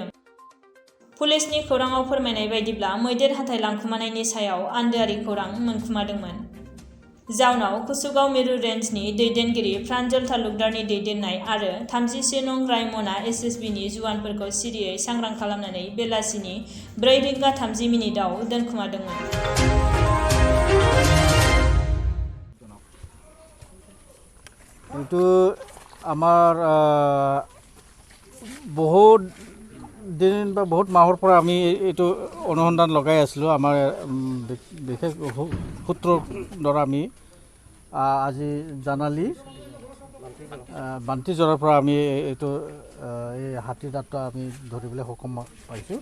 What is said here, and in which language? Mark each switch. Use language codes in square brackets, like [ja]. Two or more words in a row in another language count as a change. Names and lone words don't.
[brx] पुलिसनि खौराङाव फोरमायनाय बायदिब्ला मैदेर हाथाइ लांखुमानायनि सायाव आन्दोआरि खौरां मोनखुमादोंमोन। जाउनाव कुसुगाव मिरु रेन्जनि दैदेनगिरि प्रान्जल तालुकदारनि दैदेननाय आरो 31 नं रायमना एसएसबिनि जुवानफोरखौ सिरियै सांग्रां खालामनानै बेलासिनि 4:30 आव दोनखुमादोंमोन। [as] কিন্তু আমাৰ বহুত দিন বা বহুত মাহৰ পৰা আমি এইটো অনুসন্ধান লগাই আছিলোঁ। আমাৰ বিশেষ সূত্ৰৰ দ্বাৰা আমি আজি জানালি বান্তিজৰাৰ পৰা আমি এইটো এই হাতী দাঁতটো আমি ধৰিবলৈ সক্ষম পাইছোঁ।